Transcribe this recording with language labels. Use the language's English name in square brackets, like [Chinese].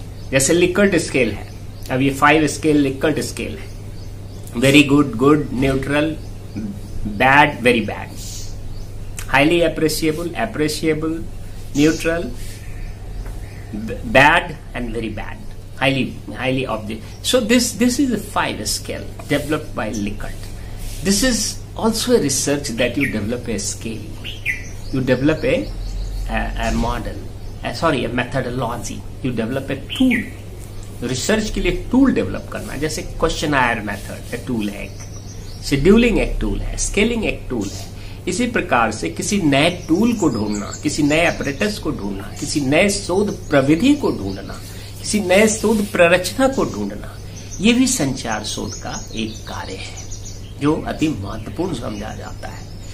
[Hindi] जैसे Likert scale है, अब ये 5 स्केल लिकर्ट स्केल है। [English] Very good, good, neutral, bad, very bad, highly appreciable, appreciable, neutral, bad and very bad, highly object. So this is a 5 scale developed by Likert. This is also a research that you develop a scale, you develop a model, a methodology, you develop a tool. [Hindi] Research के लिए tool develop करना, जैसे questionnaire method एक tool है, scheduling एक tool है, scaling एक tool है। इसी प्रकार से किसी नए टूल को ढूंढना, किसी नए अपरेटस को ढूंढना, किसी नए शोध प्रविधि को ढूंढना, किसी नए शोध प्ररचना को ढूंढना, ये भी संचार शोध का एक कार्य है जो अति महत्वपूर्ण समझा जाता है।